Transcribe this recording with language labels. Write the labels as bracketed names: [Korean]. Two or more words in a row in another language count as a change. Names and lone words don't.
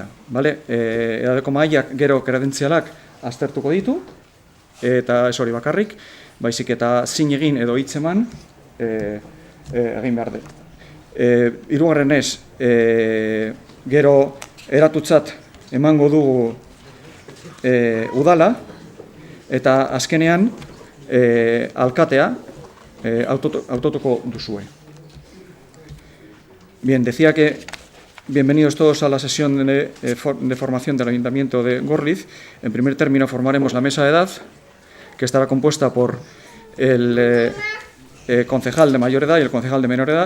[Basque] Edadeko mahaiak gero kredentzialak aztertuko ditu, eta ez hori bakarrik, baizik eta zin egin edo hitz eman, egin behar du. Hirugarrenez, gero eratutzat emango dugu udala, eta azkenean alkatea autotuko duzue. [Spanish] Bien, decía que bienvenidos todos a la sesión de formación del Ayuntamiento de Gorliz. En primer término formaremos la mesa de edad, que estará compuesta por el concejal de mayor edad y el concejal de menor edad.